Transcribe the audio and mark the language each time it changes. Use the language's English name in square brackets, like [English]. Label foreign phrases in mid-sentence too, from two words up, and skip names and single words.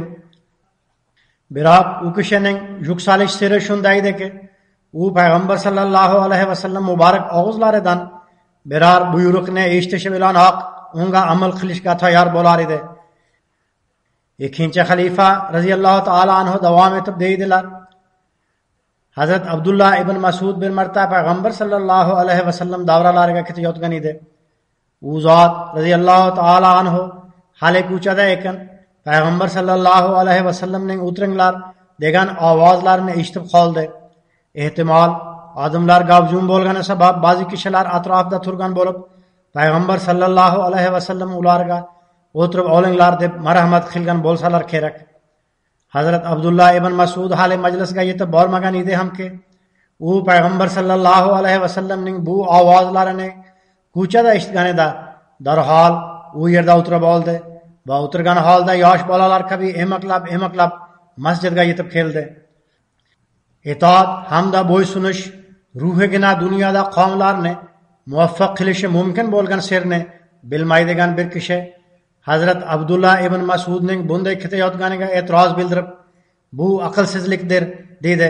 [Uzbek] Biroq u kishining yuksalish siri shundaydiki, u payg'ambar [Arabic] صلى الله عليه وسلم [Uzbek] muborak og'izlaridan biror buyruqni eshitishi bilanoq unga amal qilishga tayyor bo'lar edi. Ikkinchi xalifa [Arabic] رضي الله تعالى عنه [Uzbek] davom etib deydilar: Hazrat Abdullah ibn Masud bir marta Peygamber [Arabic] صلى الله عليه وسلم [Uzbek] davralarga ketayotgan edi. U zot [Arabic] رضي الله تعالى عنه [Uzbek] hali ko'chada ekan Peygamber [Arabic] صلى الله عليه و [Uzbek] sellemning o'tiringlar degan ovozlarini eshitib qoldi. Ehtimol odamlar gavjum bo'lgani sabab ba'zi kishilar atrofida turgan bo'lib, Peygamber [Arabic] صلى الله عليه وسلم [Uzbek] ularga o'tirib olinglar deb marhamat qilgan bo'lsalar kerak. Hazrat Abdullah ibn Masud hali majlisga yetib bormagan edi hamki, u Peygamber [Arabic] صلى الله عليه و [Uzbek] sellemning bu ovozlarini ko'chada eshitganida darhol u yerda o'tirib oldi va o'tirgan holda yosh bolalar kabi emaklab masjidga yetib keldi. Itoat hamda bo'ysunish ruhigina dunyoda qavmlarni muvaffaq qilishi mumkin bo'lgan sirni bilmaydigan bir kishi Hazrat Abdullah ibn Masudning bunday ketayotganiga e'tiroz bildirib, bu aqlsizlikdir dedi.